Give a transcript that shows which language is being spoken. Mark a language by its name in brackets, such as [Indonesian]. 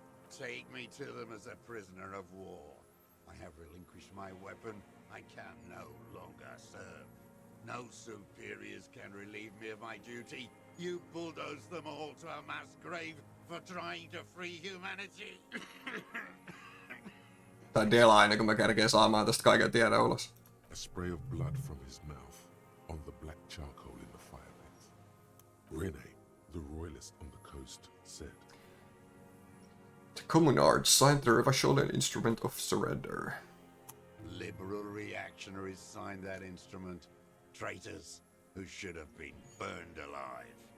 [English] Take me to them as a prisoner of war. I have relinquished my weapon. I can no longer serve. No superiors can relieve me of my duty. You bulldoze them all to a mass grave for trying to free humanity. [Finnish] Tai Dela ennen kuin mä kerkeen saamaan tästä kaiken tiedon ulos. [English] A spray of blood from his mouth on the black charcoal in the fire pit. Rene, the royalist on the coast, said, The communards signed the Revacholian Instrument of Surrender. Liberal reactionaries signed that instrument. Traitors who should have been burned alive.